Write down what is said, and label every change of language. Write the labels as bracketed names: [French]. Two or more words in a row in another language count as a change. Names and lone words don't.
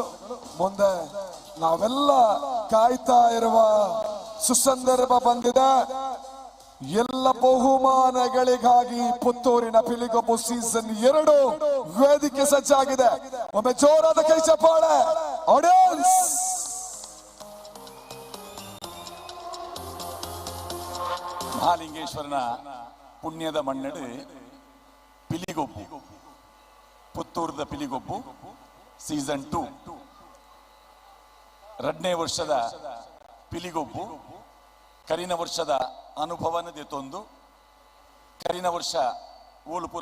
[Kannada] ಮುಂದೆ ನಾವೆಲ್ಲ ಕಾಯ್ತಾ ಇರುವ ಸುಸಂದರ್ಭ ಬಂದಿದೆ. ಎಲ್ಲ ಬಹುಮಾನಗಳಿಗಾಗಿ ಪುತ್ತೂರಿನ ಪಿಲಿಗೊಬ್ಬು ಸೀಸನ್ 2 ವೇದಿಕೆ ಸಜ್ಜಾಗಿದೆ. ಒಮ್ಮೆ ಜೋರಾದ ಕೈ ಚಪ್ಪಾಳೆ ಆಡಿಯನ್ಸ್. [Tulu] ಮಹಾಲಿಂಗೇಶ್ವರನ ಪುಣ್ಯದ ಮಣ್ಣಡು ಪಿಲಿಗೊಬ್ಬು ಪುತ್ತೂರದ ಪಿಲಿಗೊಬ್ಬು ಸೀಸನ್ 2 2ನೇ ವರ್ಷದ ಪಿಲಿಗೊಬ್ಬು ಕರಿನ ವರ್ಷದ ಅನುಭವನ ದೇತೊಂದು ಕರಿನ ವರ್ಷ ಓಲುಪುರ